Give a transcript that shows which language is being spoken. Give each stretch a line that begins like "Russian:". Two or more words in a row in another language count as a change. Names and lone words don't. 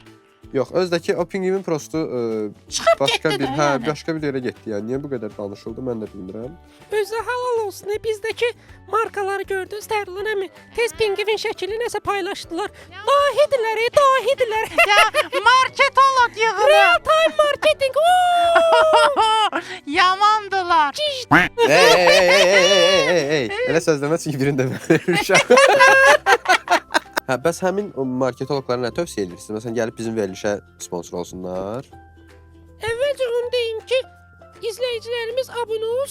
Azerbaijani: Yox, özdəki o pingvin prostu Çıxıb başqa getdi bir, də yəni. başqa bir yerə getdi yəni. Niyə bu qədər danışıldı, mən də bilmirəm. Özü halal olsun. Bizdəki markaları gördünüz Tərlanəmi. Tez pingvin şəkli nəsə paylaşdılar. Dahidirlər, dahidirlər. Ya marketolog yığını.
English: Real time marketing.
Azerbaijani: Yamandılar. Ey. Elə söz demə çünki birini demirəm. Hə, bəs həmin o marketoloqlara nə tövsiyə edirsiniz? Məsələn, gəlib bizim verilişə sponsor olsunlar. Əvvəlcə onu deyim ki, izləyicilərimiz abunə olsunlar.